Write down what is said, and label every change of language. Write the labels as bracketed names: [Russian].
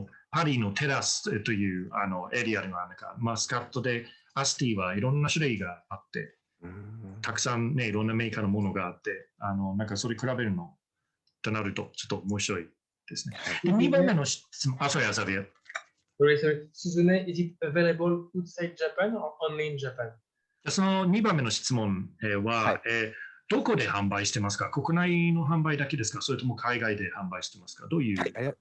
[Japanese] パリのテラスというエリアにはなんかマスカットでアスティはいろんな種類があって、たくさんねいろんなメーカーのものがあって、なんかそれ比べるのとなるとちょっと面白いですね。 2番目の質問、sorry, Xavier. [English] Sorry. Suzune, is it available outside Japan or only in Japan? [Japanese] その2番目の質問は、どこで販売してますか？国内の販売だけですか？それとも海外で販売してますか？どういう？